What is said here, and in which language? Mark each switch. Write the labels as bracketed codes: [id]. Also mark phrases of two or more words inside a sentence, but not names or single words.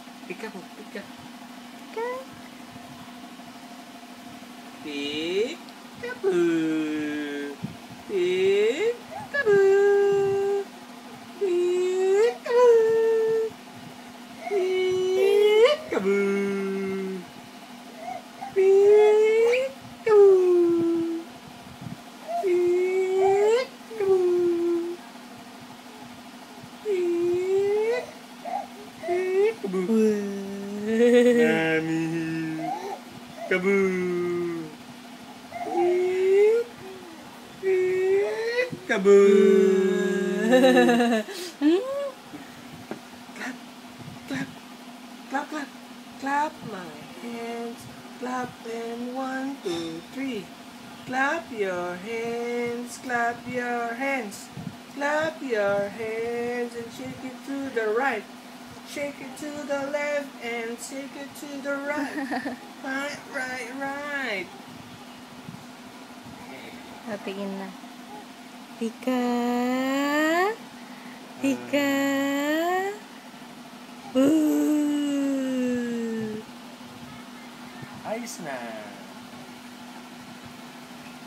[tl] Pika po, pika. Ka. [en] Peek-a-boo. Peek-a-boo. Peek-a-boo. Peek-a-boo. Peek-a-boo. Peek-a-boo. Peek-a-boo. Nani. Kaboo. Kaboo. Clap, clap, clap, clap, clap my hands. Clap and 1, 2, 3. Clap your hands, clap your hands. Clap your hands and shake it to the right. Shake it to the left and shake it to the right. Right, right, right. [tl] Tingin na. Pika. Pika. Boo. Ayos na. Tiga.